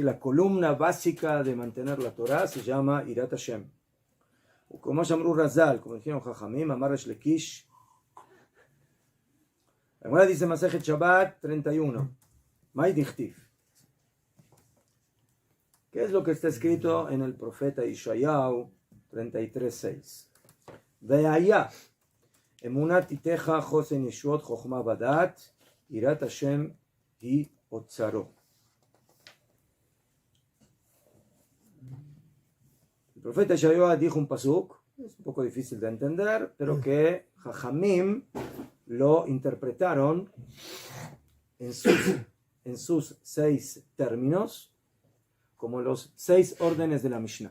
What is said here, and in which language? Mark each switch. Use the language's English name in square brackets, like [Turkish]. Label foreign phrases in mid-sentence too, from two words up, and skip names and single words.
[Spanish] La columna básica de mantener la Torah se llama [Hebrew] יראת השם. [Spanish] Como [Hebrew] שאמרו חז"ל, [Spanish] como dijeron Jajamim, [Hebrew] אמר ריש לקיש. [Spanish] Ahora dice Masejet Shabbat 31. [Aramaic] מאי דכתיב. [Spanish] ¿Qué es lo que está escrito en el profeta Ishayahu 33:6? [Hebrew] והיה אמונת עתך חסן ישועת חכמה בדעת יראת השם היא אוצרו. [Spanish] El profeta Ishayahu dijo un pasuk, es un poco difícil de entender, pero que Jajamim lo interpretaron en sus 6 términos como los 6 órdenes de la Mishnah.